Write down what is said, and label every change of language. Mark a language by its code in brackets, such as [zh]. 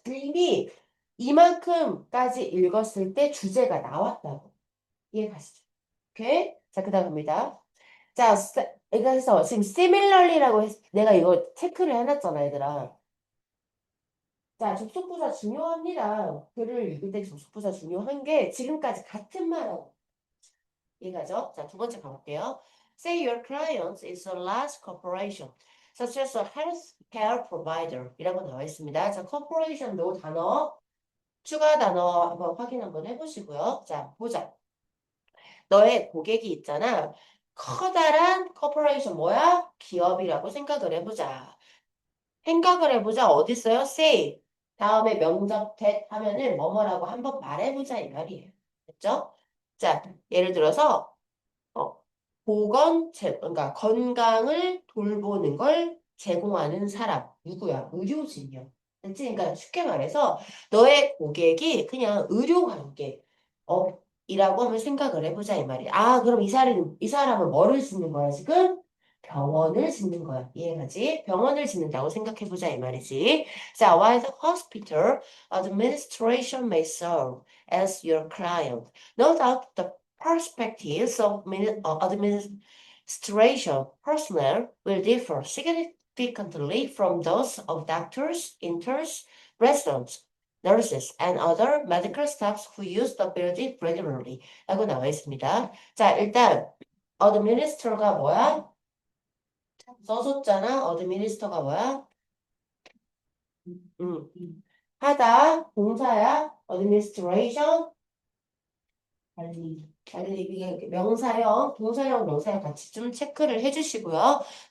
[ko] 이미 이만큼까지 읽었을 때 주제가 나왔다고. 이해 가시죠? 오케이? 자, 그 다음 갑니다. 자, 그래서 지금 similarly라고 내가 이거 체크를 해놨잖아, 얘들아. 자, 접속부사 중요합니다. 글을 읽을 때 접속부사 중요한 게 지금까지 같은 말하고 이해가죠? 자, 두 번째 가볼게요. [en] Say your client is a large corporation, such as a healthcare provider [ko] 이라고 나와 있습니다. 자, corporation도 단어, 추가 단어 한번 확인 한번 해보시고요. 자, 보자. 너의 고객이 있잖아. 커다란 커퍼레이션 뭐야? 기업이라고 생각을 해보자. 생각을 해보자. 어디 있어요? say. 다음에 명접 that 하면은 뭐뭐라고 한번 말해보자 이 말이에요. 됐죠? 자, 예를 들어서 어, 그러니까 건강을 돌보는 걸 제공하는 사람. 누구야? 의료진이요. 그치? 그러니까 쉽게 말해서 너의 고객이 그냥 의료관계 업이라고 한번 생각을 해보자 이 말이야. 아, 그럼 이 사람은 뭐를 짓는 거야, 지금? 병원을 짓는 거야. 이해가지? 병원을 짓는다고 생각해보자 이 말이지. [en] 자, while the hospital administration may serve as your client, no doubt the perspectives of administration personnel will differ significantly from those of doctors, interns, residents, nurses, and other medical staffs who use the building regularly. [ko] 라고 나와 있습니다. 자, 일단 administer가 뭐야? 써줬잖아. administer가 뭐야? 하다, 동사야. administration, 관리, 이게 명사형, 동사형, 명사형 같이 좀 체크를 해주시고요.